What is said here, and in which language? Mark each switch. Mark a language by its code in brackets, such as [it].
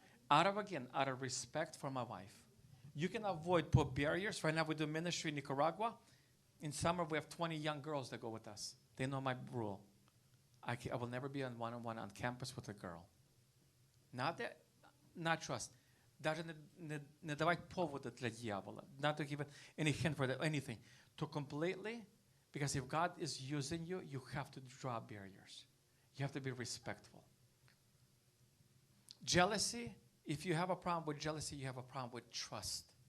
[en] Out of respect for my wife. You can put barriers. Right now we do ministry in Nicaragua. In summer, we have 20 young girls that go with us. They know my rule. I will never be on one-on-one on campus with a girl. Not trust. [ru] Даже не давать повода для дьявола. [en] Not to give it any hint for that, anything. To completely, because if God is using you, you have to draw barriers. You have to be respectful. Jealousy, if you have a problem with jealousy, you have a problem with trust.